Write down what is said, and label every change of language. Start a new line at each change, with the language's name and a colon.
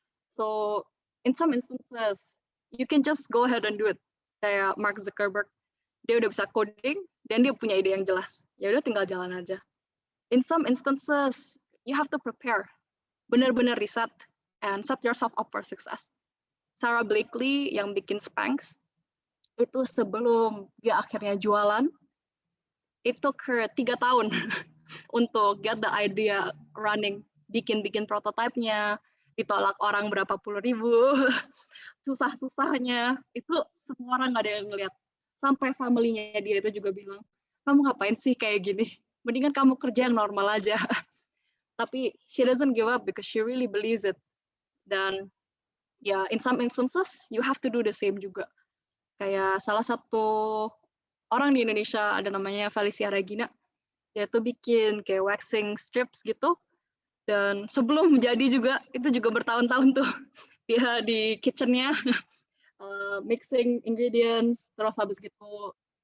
English: So, in some instances, you can just go ahead and do it.
Indonesian: Kayak Mark Zuckerberg, dia udah bisa coding, dan dia punya ide yang jelas. Ya udah tinggal jalan aja.
English: In some instances, you have to prepare.
Indonesian: Benar-benar riset,
English: and set yourself up for success.
Indonesian: Sarah Blakely yang bikin Spanx, itu sebelum dia akhirnya jualan,
English: it took her
Indonesian: 3 tahun untuk
English: get the idea running,
Indonesian: bikin prototipe-nya, ditolak orang berapa puluh ribu, susah-susahnya, itu semua orang nggak ada yang ngeliat. Sampai family-nya dia itu juga bilang, kamu ngapain sih kayak gini? Mendingan kamu kerja yang normal aja.
English: Tapi she doesn't give up because she really believes it. Dan in some instances you have to do the same juga.
Indonesian: Kayak salah satu orang di Indonesia ada namanya Felicia Regina, dia tuh bikin kayak waxing strips gitu, dan sebelum jadi juga itu juga bertahun-tahun tuh dia di kitchennya
English: mixing ingredients,
Indonesian: terus habis gitu